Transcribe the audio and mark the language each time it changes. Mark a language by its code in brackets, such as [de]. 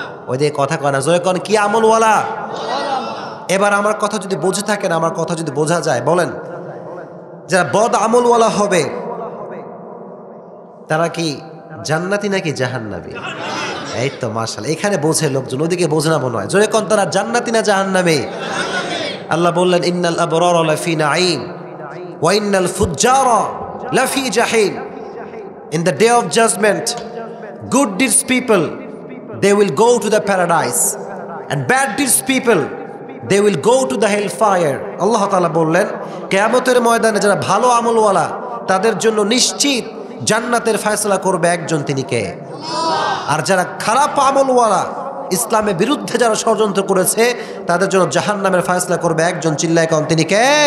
[bn] ওই যে কথা কয় না, জোরে কোন কি আমলওয়ালা? এবার আমার কথা যদি বুঝে থাকেন, আমার কথা যদি বোঝা যায়, বলেন যারা বদ আমলওয়ালা হবে তারা কি জান্নাতি নাকি জাহান্নামী? এই তো মাশাআল্লাহ, এখানে বোঝে লোকজন, ওদিকে বোঝে না মনে হয়। জোরে কোন তারা জান্নাতি না জাহান্নামী? আল্লাহ বললেন, [ar] ইন্নাল আবরারা লাফি নাঈম ওয়া ইন্নাল ফুজ্জারা লাফি জাহিম। [en] In the day of judgment, good deeds people, they will go to the paradise, and bad deeds people, they will go to the hellfire. [bn] আল্লাহ তাআলা বললেন, কিয়ামতের ময়দানে যারা ভালো আমলওয়ালা তাদের জন্য নিশ্চিত জান্নাতের ফয়সালা করবে একজন, তিনি কে? আর যারা খারাপ আমলওয়ালা, ইসলামের বিরুদ্ধে যারা ষড়যন্ত্র করেছে, তাদের জন্য জাহান্নামের ফয়সালা করবে একজন, চিল্লায় কোন তিনি কে?